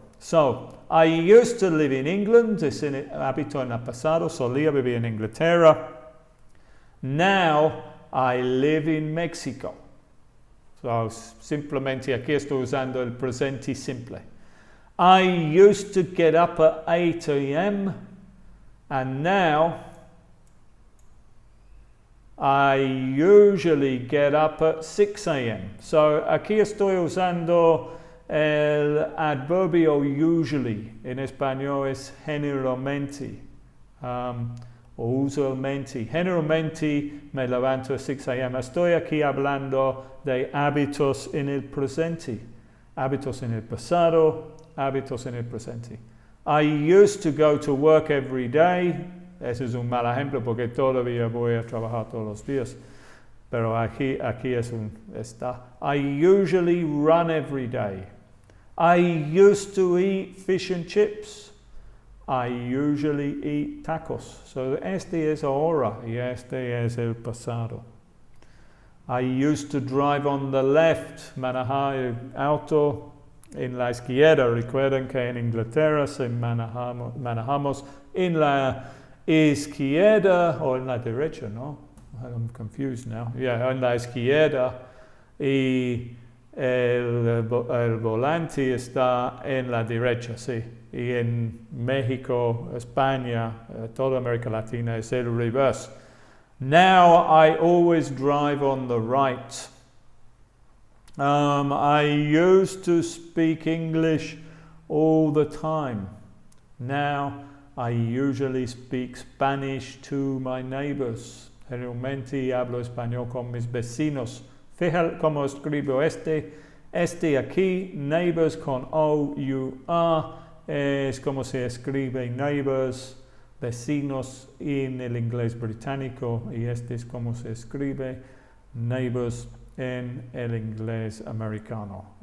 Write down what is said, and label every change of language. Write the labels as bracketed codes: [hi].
[en] So, I used to live in England, [es] es el hábito en el pasado, solía vivir en Inglaterra. [en] Now, I live in Mexico. [es] So, simplemente aquí estoy usando el presente simple. [en] I used to get up at 8 a.m. and now I usually get up at 6 a.m. [es] So, aquí estoy usando el adverbio usually. En español es generalmente. O usualmente. Generalmente me levanto a 6 a.m. Estoy aquí hablando de hábitos en el presente. Hábitos en el pasado, hábitos en el presente. [en] I used to go to work every day. [es] Ese es un mal ejemplo porque todavía voy a trabajar todos los días. Pero aquí está. [en] I usually run every day. I used to eat fish and chips. I usually eat tacos. [es] So este es ahora y este es el pasado. [en] I used to drive on the left. [es] Manejar el auto en la izquierda. Recuerden que en Inglaterra se manejamos en la izquierda o en la derecha, ¿no? [en] I'm confused now. Yeah, [es] en la izquierda y el volante está en la derecha, sí. Y en México, España, toda América Latina es el reverse. [en] Now I always drive on the right. I used to speak English all the time. Now I usually speak Spanish to my neighbors. [es] Generalmente hablo español con mis vecinos. Fíjate cómo escribo este aquí, neighbors con O-U-R, es como se escribe neighbors, vecinos en el inglés británico, y este es como se escribe neighbors en el inglés americano.